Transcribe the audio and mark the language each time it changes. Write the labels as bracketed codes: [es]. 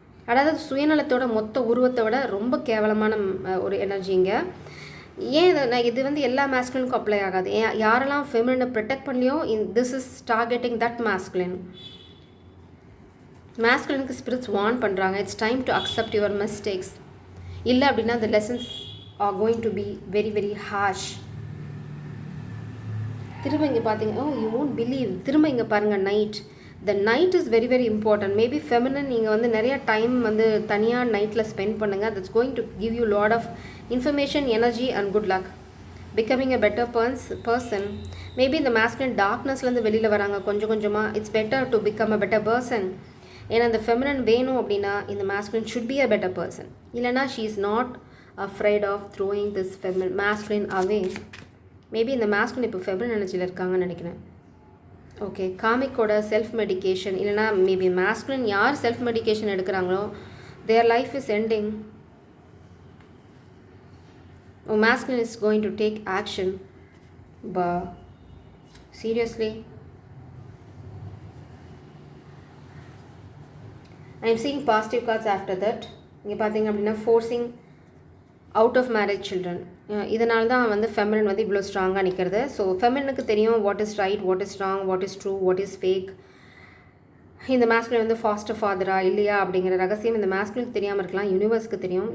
[ta] அதாவது சுயநலத்தோட மொத்த உருவத்தோட ரொம்ப கேவலமான ஒரு எனர்ஜிங்க. ஏன் இது வந்து எல்லா மாஸ்குலினுக்கும் அப்ளை ஆகாது. யாரெல்லாம் ஃபெமினினை protect பண்ணலையோ [en] This is targeting that masculine. [ta] மாஸ்குலினுக்கு spirits warn பண்ணுறாங்க, [en] It's time to accept your mistakes. [ta] இல்லை அப்படின்னா [en] the lessons are going to be very very harsh. [ta] திரும்ப இங்கே பார்த்தீங்க, [en] you won't believe. [ta] திரும்ப இங்கே பாருங்கள், night. [en] the night is very very important. [ta] Maybe feminine நீங்கள் வந்து நிறைய டைம் வந்து தனியாக நைட்டில் ஸ்பெண்ட் பண்ணுங்கள். [en] that's going to give you lot of information, energy and good luck. becoming a better person. [ta] Maybe இந்த மாஸ்குலின் டார்க்னஸ்லேருந்து வெளியில் வராங்க கொஞ்சம் கொஞ்சமாக. [en] It's better to become a better person. [ta] ஏன்னா அந்த ஃபெமினன் வேணும் அப்படின்னா இந்த masculine [en] Should be a better person. [ta] இல்லைனா [en] She is not afraid of throwing this masculine away. [ta] Maybe இந்த மாஸ்குலின் இப்போ ஃபெமினன் எனர்ஜியில் இருக்காங்கன்னு நினைக்கிறேன். ஓகே, காமிக்கோட செல்ஃப் மெடிக்கேஷன், இல்லைனா மேபி மாஸ்குலின் யார் self medication எடுக்கிறாங்களோ [en] Their life is ending. Masculine is going to take action. Seriously I am seeing positive cards after that. [ta] இங்கே பார்த்தீங்க அப்படின்னா [en] Forcing out of marriage children. [ta] இதனால தான் வந்து ஃபெமினன் வந்து இவ்வளோ ஸ்ட்ராங்காக நிற்கிறது. ஸோ ஃபெமினனுக்கு தெரியும் [en] What is right, what is wrong, what is true, what is fake. [ta] இந்த மாஸ்குலின் வந்து ஃபாஸ்டர் ஃபாதரா இல்லையா அப்படிங்கிற ரகசியம் இந்த மாஸ்குலினுக்கு தெரியாமல் இருக்கலாம், யூனிவர்ஸ்க்கு தெரியும்.